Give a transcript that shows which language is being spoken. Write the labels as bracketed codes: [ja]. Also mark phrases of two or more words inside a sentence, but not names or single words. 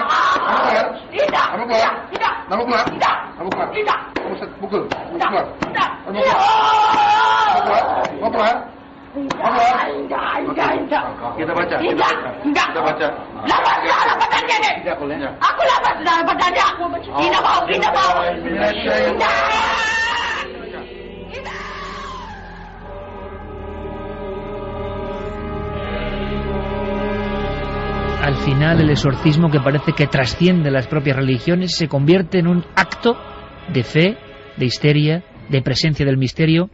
[ms] Tidak. Kamu keluar. Tidak. Kamu keluar. Tidak. Kamu keluar. Tidak. Kamu pukul. Keluar. Tidak. Kamu keluar. Kamu keluar. Kamu keluar. Tidak. Kita baca. Tidak. Kita baca. Lapas darah badannya nih. Aku lapas darah badannya. Tidak mau. Tidak mau. Tidak. [es] Al final el exorcismo, que parece que trasciende las propias religiones, se convierte en un acto de fe, de histeria, de presencia del misterio.